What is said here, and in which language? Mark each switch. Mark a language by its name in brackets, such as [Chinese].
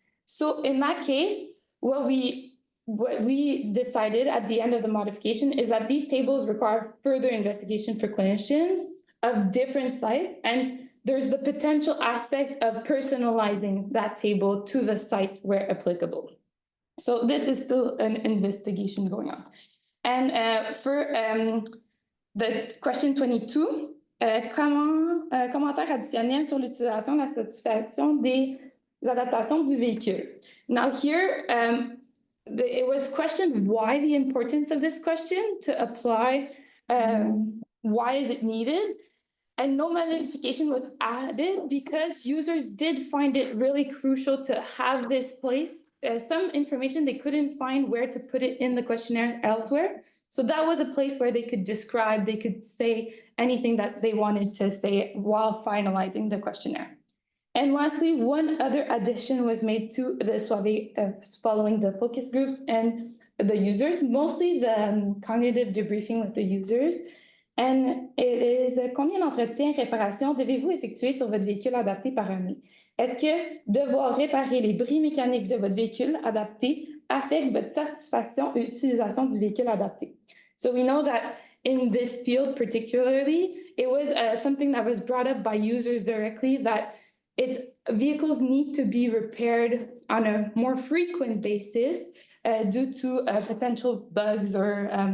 [English] So in that case, what we decided at the end of the modification is that these tables require further investigation for clinicians of different sites, and there's the potential aspect of personalizing that table to the site where applicable. So this is still an investigation going on. And for the question 22, [French] commentaire additionnel sur l'utilisation de la satisfaction des adaptations du véhicule. [English] Now here, it was questioned why the importance of this question to apply, why is it needed? And no modification was added because users did find it really crucial to have this place some information they couldn't find where to put it in the questionnaire elsewhere. So that was a place where they could describe, they could say anything that they wanted to say while finalizing the questionnaire. And lastly, one other addition was made to the SUAVE following the focus groups and the users, mostly the cognitive debriefing with the users. And it is [French] combien d'entretiens et réparations devez-vous effectuer sur votre véhicule adapté par année? Est-ce que devoir réparer les bris mécaniques de votre véhicule adapté affecte votre satisfaction et utilisation du véhicule adapté? [English] So we know that in this field particularly, it was something that was brought up by users directly that vehicles need to be repaired on a more frequent basis due to potential bugs or